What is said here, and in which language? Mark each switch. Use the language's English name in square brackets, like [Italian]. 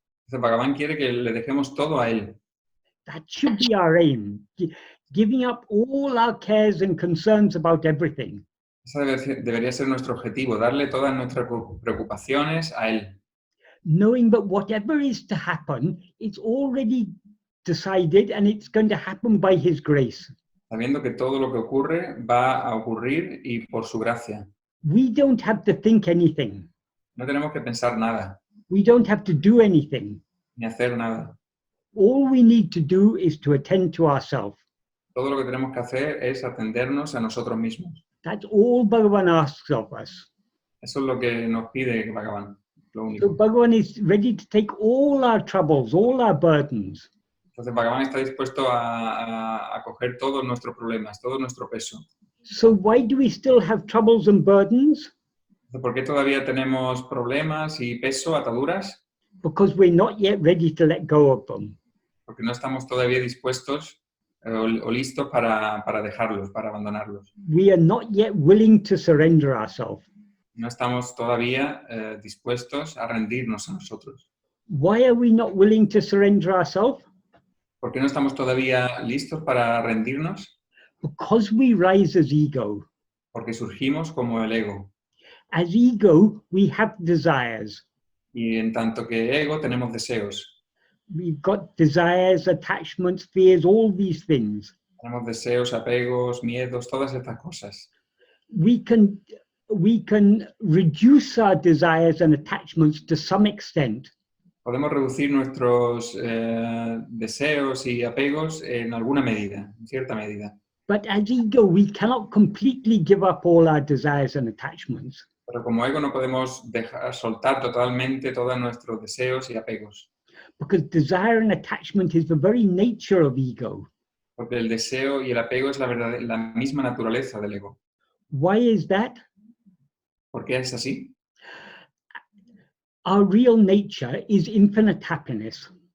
[Spanish] Entonces, Bhagavan quiere que le dejemos todo a Él. [English] That should be our aim. Giving up all our cares and concerns about everything. [Spanish] Ese debería ser nuestro objetivo, darle todas nuestras preocupaciones a Él. [English] Knowing that whatever is to happen, it's already decided and it's going to happen by His grace. [Spanish] Sabiendo que todo lo que ocurre va a ocurrir y por su gracia. [English] We don't have to think anything. [Spanish] No tenemos que pensar nada, [English] We don't have to do anything. [Spanish] ni hacer nada. [English] All we need to do is to attend to ourselves. [Spanish] Todo lo que tenemos que hacer es atendernos a nosotros mismos. [English] That's all Bhagavan asks of us. [Spanish] Eso es lo que nos pide Bhagavan, lo [English] So [Spanish] único. [English] Bhagavan is ready to take all our troubles, all our burdens. [Spanish] Entonces Bhagavan está dispuesto a coger todos nuestros problemas, todo nuestro peso. [English] So why do we still have troubles and burdens? [Spanish] ¿Por qué todavía tenemos problemas y peso, ataduras? [English] Because we're not yet ready to let go of them. [Spanish] Porque no estamos todavía dispuestos o listos para dejarlos, para abandonarlos. [English] We are not yet willing to surrender ourselves. [Spanish] No estamos todavía dispuestos a rendirnos a nosotros. [English] Why are we not willing to surrender ourselves? [Spanish] ¿Por qué no estamos todavía listos para rendirnos? [English] Because we rise as ego. [Spanish] Porque surgimos como el ego. [English] As ego, we have desires. [Spanish] Y en tanto que ego tenemos deseos. [English] We've got desires, attachments, fears, all these things. [Spanish] Tenemos deseos, apegos, miedos, todas estas cosas. [English] We can reduce our desires and attachments to some extent. [Spanish] Podemos reducir nuestros deseos y apegos en alguna medida, en cierta medida. [English] But as ego, we cannot completely give up all our desires and attachments. [Spanish] Pero como ego no podemos soltar totalmente todos nuestros deseos y apegos. [English] Because desire and attachment is the very nature of ego. [Spanish] Porque el deseo y el apego es la misma naturaleza del ego. [English] Why is that? [Spanish] ¿Por qué es así? [English] Our real nature is infinite happiness.